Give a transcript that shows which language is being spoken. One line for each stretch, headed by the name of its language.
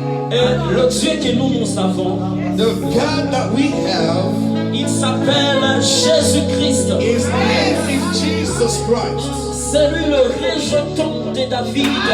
French: Et le Dieu que nous avons,
English: The God that we have,
French: il s'appelle Jésus-Christ.
English: his name is Jesus Christ.
French: C'est lui le rejeton de David.